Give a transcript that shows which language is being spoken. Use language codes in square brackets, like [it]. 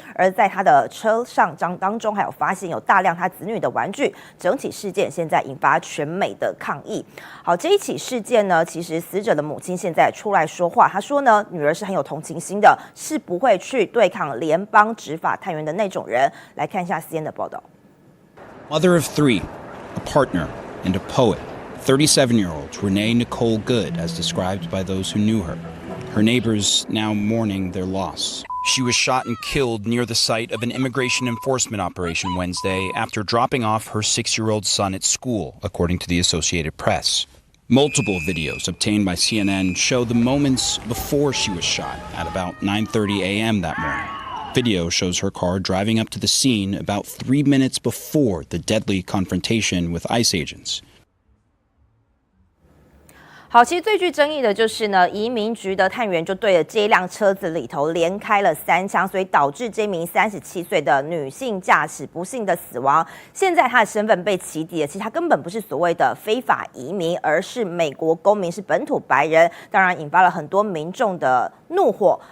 [zh] 而在她的车上当中，还有发现有大量她子女的玩具。整起事件现在引发全美的抗议。好，这一起事件呢，其实死者的母亲现在出来说话，她说呢，女儿是很有同情心的，是不会去对抗联邦执法探员的那种人。来看一下 CNN 的报道。 [en] Mother of 3, a partner, and a poet, 37-year-old Renee Nicole Good, as described by those who knew her. Her neighbors now mourning their loss. She was shot and killed near the site of an immigration enforcement operation Wednesday after dropping off her 6-year-old son at school, according to the Associated Press. Multiple videos obtained by CNN show the moments before she was shot at about 9:30 a.m. that morning. Video shows her car driving up to the scene about 3 minutes before the deadly confrontation with ICE agents. [zh] 好，其实最具争议的就是呢，移民局的探员就对着这一辆车子里头连开了3枪，所以导致这名37岁的女性驾驶不幸的死亡。现在她的身份被起底了，其实她根本不是所谓的非法移民，而是美国公民，是本土白人，当然引发了很多民众的怒火。